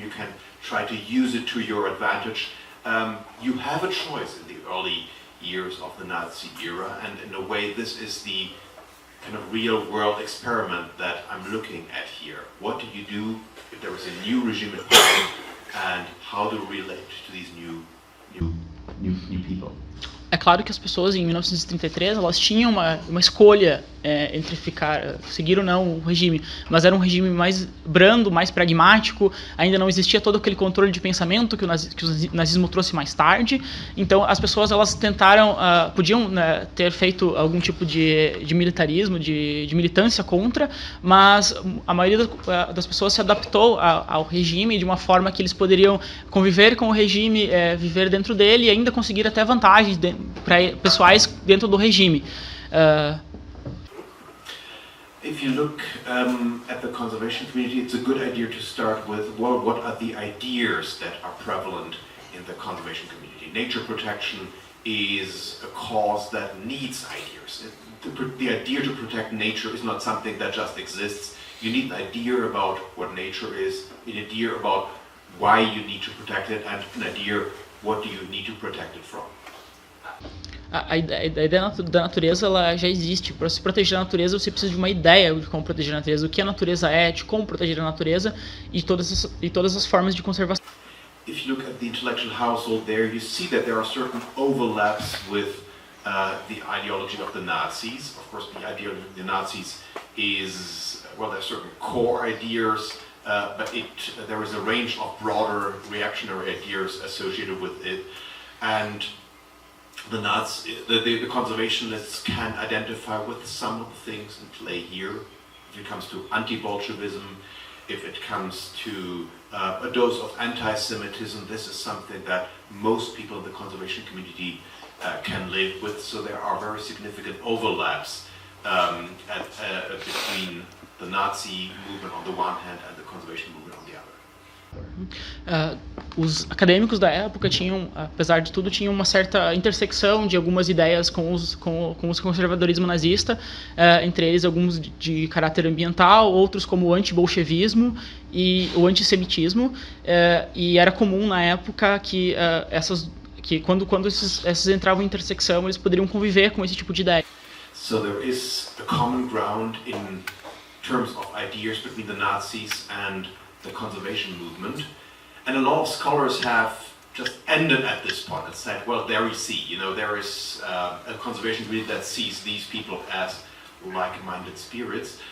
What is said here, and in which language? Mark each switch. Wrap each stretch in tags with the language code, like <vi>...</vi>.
<en>You can try to use it to your advantage. You have a choice in the early years of the Nazi era, and in a way this is the kind of real world experiment that I'm looking at here. What do you do if there is a new regime in power, and how to relate to these new people?</en> <pt>É claro que as pessoas em 1933 elas tinham uma escolha entre seguir ou não o regime, mas era um regime mais brando, mais pragmático, ainda não existia todo aquele controle de pensamento que o nazismo trouxe mais tarde. Então as pessoas elas tentaram, podiam ter feito algum tipo de militarismo, de militância contra, mas a maioria das pessoas se adaptou ao regime de uma forma que eles poderiam conviver com o regime, viver dentro dele e ainda conseguir até vantagens pessoais dentro do regime.</pt> <en>If you look at the conservation community, it's a good idea to start with, well, what are the ideas that are prevalent in the conservation community. Nature protection is a cause that needs ideas. The idea to protect nature is not something that just exists. You need an idea about what nature is, an idea about why you need to protect it, and an idea what do you need to protect it from.</en> <pt>A ideia da natureza ela já existe. Para se proteger a natureza, você precisa de uma ideia de como proteger a natureza, o que a natureza é, de como proteger a natureza e todas as formas de conservação.</pt> <en>If you look at the intellectual household there, you see that there are certain overlaps with the ideology of the Nazis. Of course, the ideology of the Nazis is, well, there are certain core ideas, but there is a range of broader reactionary ideas associated with it. And the conservationists can identify with some of the things in play here. If it comes to anti-Bolshevism, if it comes to a dose of anti-Semitism, this is something that most people in the conservation community can live with. So there are very significant overlaps between the Nazi movement on the one hand and the conservation movement on the other.</en> <pt>Os acadêmicos da época tinham, apesar de tudo, tinham uma certa intersecção de algumas ideias com o conservadorismo nazista, entre eles alguns de caráter ambiental, outros como o anti-bolchevismo e o antissemitismo, e era comum na época que quando esses entravam em intersecção, eles poderiam conviver com esse tipo de ideia.</pt> <en>So there is a common ground in terms of ideas between the Nazis and the conservation movement, and a lot of scholars have just ended at this point and said, well, there we see, there is a conservation community that sees these people as like-minded spirits.</en>